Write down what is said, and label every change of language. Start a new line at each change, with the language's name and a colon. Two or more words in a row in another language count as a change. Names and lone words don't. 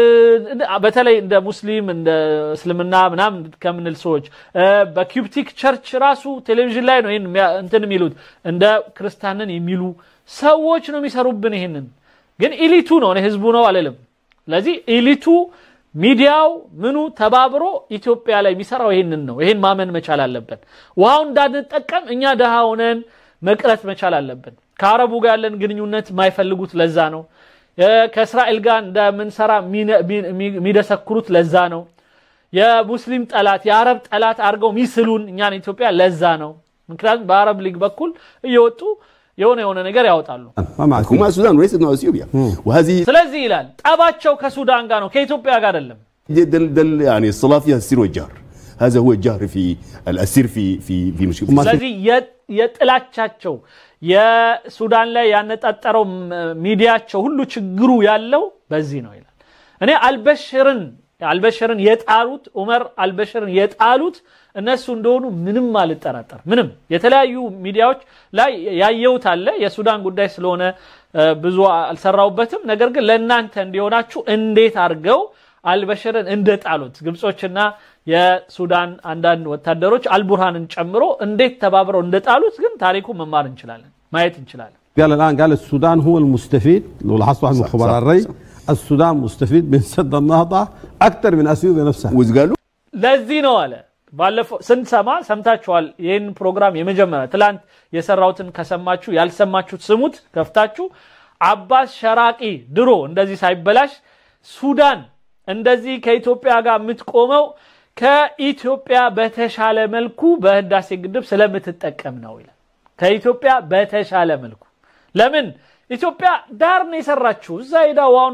Amharic: በተለይ እንደ ሙስሊም እንደ እስልምና ምናምን ከምንል ሰዎች በኪዩፕቲክ ቸርች ራሱ ቴሌቪዥን ላይ ነው እንትን የሚሉት እንደ ክርስቲያንን የሚሉ ሰዎች ነው የሚሰሩብን ይሄንን ግን ኢሊቱ ነው ህዝቡ ነው አለለም ስለዚህ ኢሊቱ ሚዲያው ምኑ ተባብሮ ኢትዮጵያ ላይ የሚሰራው ይሄንን ነው ይሄን ማመን መቻል አለበት ውሃው እንዳንጠቀም እኛ ደሃ ሆነን መቅረት መቻል አለበት ከአረቡ ጋር ያለን ግንኙነት ማይፈልጉት ለዛ ነው ከእስራኤል ጋር እንደምንሰራ ሚደሰክሩት ለዛ ነው የሙስሊም ጠላት የአረብ ጠላት አርገው ሚስሉን እኛን ኢትዮጵያ ለዛ ነው ምክንያቱም በአረብ ሊግ በኩል እየወጡ የሆነ ነገር ያወጣሉ
Arabic: حكومة السودان وليست مع اثيوبيا وهذه
Amharic: ስለዚህ ይላል ጠባቸው ከሱዳን ጋር ነው ከኢትዮጵያ ጋር አይደለም
Arabic: دل يعني الصلاة فيها السر والجهر هذا هو الجهر في السر في مشكلة
Amharic: ስለዚህ የጥላቻቸው የሱዳን ላይ ያነጣጠረው ሚዲያቸው ሁሉ ችግሩ ያለው በዚህ ነው ይላል እኔ አልበሽርን የጣሉት ዑመር አልበሽርን የጣሉት እነሱ እንደሆኑ ምንም አልጠራጠር ምንም የተለያዩ ሚዲያዎች ላይ ያየውት አለ የሱዳን ጉዳይ ስለሆነ ብዙ አልሰራውበትም ነገር ግን ለእናንተ እንዲሆናችሁ እንዴት አርገው አልበሽርን እንደጣሉት ግብጾችና የሱዳን አንዳንድ ወታደሮች አልቡርሃንን ጨምሮ እንዴት ተባብረው እንደጣሉት ግን ታሪኩ መማር እንችላለን ማየት እንችላለን
Arabic: قال السودان هو المستفيد لو لاحظتوا عن خبراء الري السودان مستفيد من سد النهضة أكثر من أثيوبيا نفسها وقالوا
Amharic: ለዚህ ነው አለ ባለፈው ሰምታችኋል ይሄን ፕሮግራም የመጀመሪያ ትላንት የሰራውትን ከሰማችሁ ያልሰማችሁት ስሙት ከፍታችሁ አባስ ሸራቂ ድሮ እንደዚህ ሳይበላሽ ሱዳን እንደዚህ ከኢትዮጵያ ጋር የምትቆመው ከኢትዮጵያ በተሻለ መልኩ በህዳሴ ግድብ ስለምትጠቀም ነው ይላል ከኢትዮጵያ በተሻለ መልኩ ለምን ኢትዮጵያ ዳር ነው የሰራችው እዛ ሄዳውን